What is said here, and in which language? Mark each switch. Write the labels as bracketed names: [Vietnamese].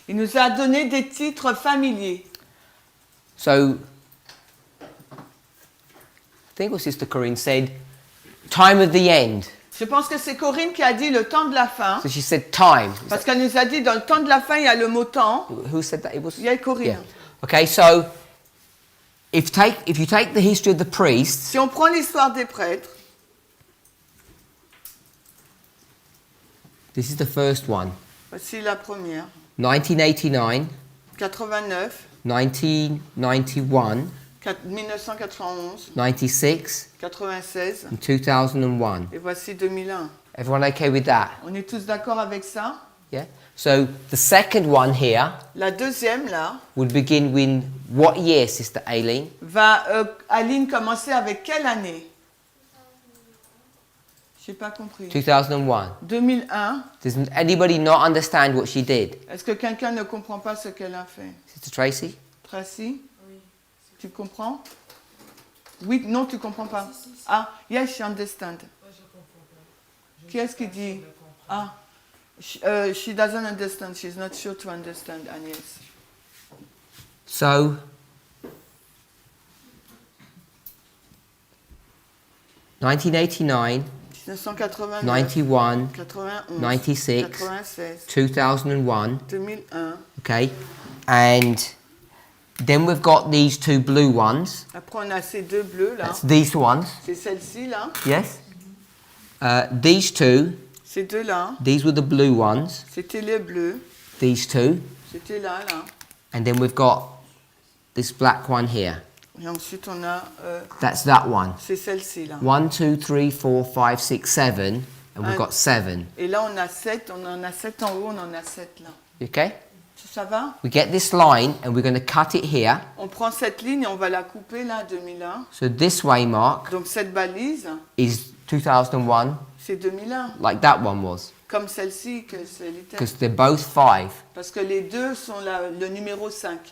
[French] Il nous a donné des titres familiers. [English] So, I think it was Sister Corinne said, time of the end. [French] Je pense que c'est Corinne qui a dit le temps de la fin. [English] So she said time. [French] Parce qu'elle nous a dit dans le temps de la fin, il y a le mot temps. [English] Who said that? It was. [French] Il y a Corinne. [English] Yeah. Okay, so if you take the history of the priests, [French] Si on prend l'histoire des prêtres, [English] this is the first one. [French] voici la première. [English] 1989, [French] 89, [English] 1991, [French] 1991, [English] 96, [French] 96 [English] and 2001. [French] et voici 2001. [English] Everyone okay with that? [French] On est tous d'accord avec ça? [English] Yeah. So the second one here [French] La deuxième, là, [English] would begin with what year, Sister Aileen? [French] va, Aline, commencer avec quelle année? J'ai pas compris. [English] 2001. [French] 2001. [English] Does anybody not understand what she did? [French] Est-ce que quelqu'un ne comprend pas ce qu'elle a fait? [English] Sister Tracy? [French] Tracy? Tu comprends? Oui, non, tu comprends pas. [English] Ah, yes, she understand. [French] Qui est-ce qui dit? [English] Ah, she doesn't understand. She's not sure to understand, Agnès. So, (1989, [French] 1989, [English] 91, [French] 91, [English] 96, [French] 96, [English] 2001). [French] 2001. [English] Okay, and then we've got these 2 blue ones. [French] Après, on a ces 2 bleus là. [English] That's these ones. [French] C'est celle-ci là. [English] Yes. These 2. [French] Ces 2 là. [English] These were the blue ones. [French] C'était les bleus. [English] These 2, [French] C'était là, là. [English] and then we've got this black one here. [French] Et ensuite, on a. [English] That's that one. [French] C'est celle-ci là. [English] 1, 2, 3, 4, 5, 6, 7, and we've got 7. [French] Et là, on a 7. On en a 7 en haut, on en a 7 là. [English] Okay. [French] Ça va? [English] We get this line, and we're going to cut it here. [French] On prend cette ligne et on va la couper là, 2001. [English] So this waymark [French] Donc cette balise, [English] is 2001, [French] c'est 2001. [English] like that one was, [French] Comme celle-ci, que c'est littéralement. [English] because they're both 5. [French] Parce que les deux sont le numéro 5.